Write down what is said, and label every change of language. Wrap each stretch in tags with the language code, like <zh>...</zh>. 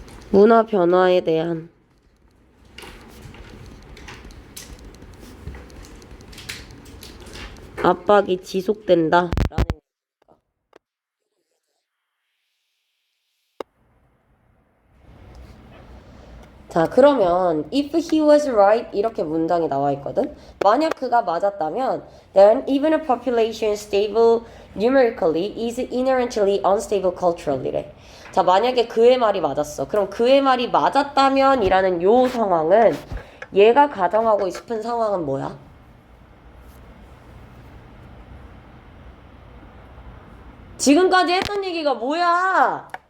<ko>문화 변화에 대한 압박이 지속된다. 자, 그러면</ko> <en>if he was right</en> <ko>이렇게 문장이 나와 있거든. 만약 그가 맞았다면</ko> <en>then even a population stable numerically is inherently unstable culturally래.</en> <ko>자, 만약에 그의 말이 맞았어. 그럼 그의 말이 맞았다면 이라는 요 상황은 얘가 가정하고 싶은 상황은 뭐야? 지금까지 했던 얘기가 뭐야?</ko>